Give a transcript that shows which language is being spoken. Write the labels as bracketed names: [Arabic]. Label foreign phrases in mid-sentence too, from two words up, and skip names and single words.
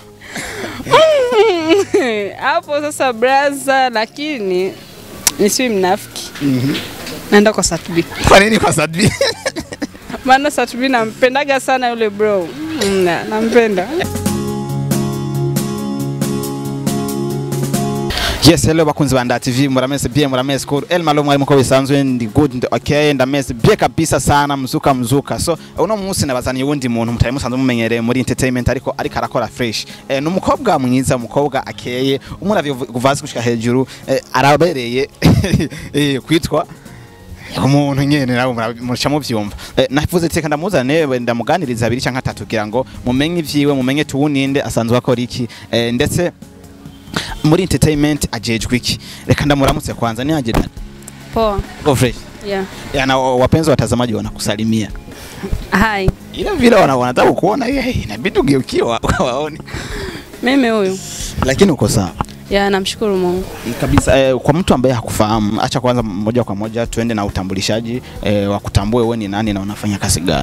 [Swahili] Hapo sasa braza, lakini nisiwe mnafiki. Naenda kwa Sadbi. Kwa nini kwa Sadbi? Maana Sadbi nampendaga sana yule bro. Nampenda. [English] Yes, hello [Rundi] bakunzi ba TV, muramese bien muramese ko el malo mwari muko bisanzwe ndi good ndi okay ndamese bien [Swahili] kabisa sana mzuka. [Rundi] So uno munsi nabazani wundi muntu mutari musanzwe mumenyereye muri entertainment ariko arakora fresh. Numukobwa mwiza, umukobwa akeye, umuravyo kuvazi kushika hejuru, arabereye kwitwa umuntu nyene nabo muracamo byumva. Navuze teka ndamuzane ndamuganiriza abiri canka 3 kugira ngo mumenye ivyiwe, mumenye tuwuninde asanzwe akora iki, ndetse muri entertainment ajejwe iki. Reka ndamuramutse kwanza, [Swahili] ni aje dada? Poa. [English] Go fresh. Yeah. [Swahili] Na wapenzi watazamaji wanakusalimia. [English] Hi. [Swahili] Ila vile wanataka kuona inabidi ugeukiwa waone. Mimi huyu. Lakini uko sawa. Yeah, namshukuru Mungu. Kabisa. Kwa mtu ambaye hakufahamu, acha kwanza moja kwa moja tuende na utambulishaji, wakutambue wewe ni nani na unafanya kazi gani.